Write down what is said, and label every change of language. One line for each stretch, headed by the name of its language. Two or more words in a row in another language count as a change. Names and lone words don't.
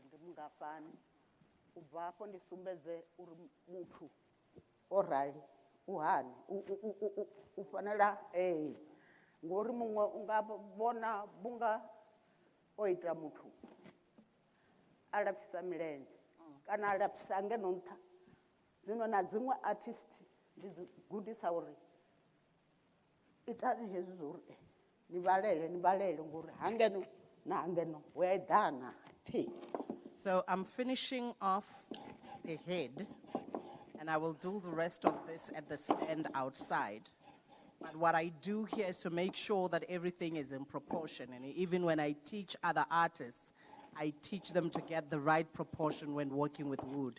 Venda: ndi mungafhani u bva hafho ndi sumbedze uri muthu o rali u hani u fanela ngori muṅwe u nga vhona bunga o ita muthu a lapfisa milenzhe kana a lapfisa ngeno nṱha zwino na dziṅwe artist ndi dzi gudisa uri itani hezwi zwo uri ni vhalele ngori hangeno na hangeno hu a eḓana thi.
English: So I'm finishing off the head, and I will do the rest of this at the stand outside. But what I do here is to make sure that everything is in proportion. And even when I teach other artists, I teach them to get the right proportion when working with wood.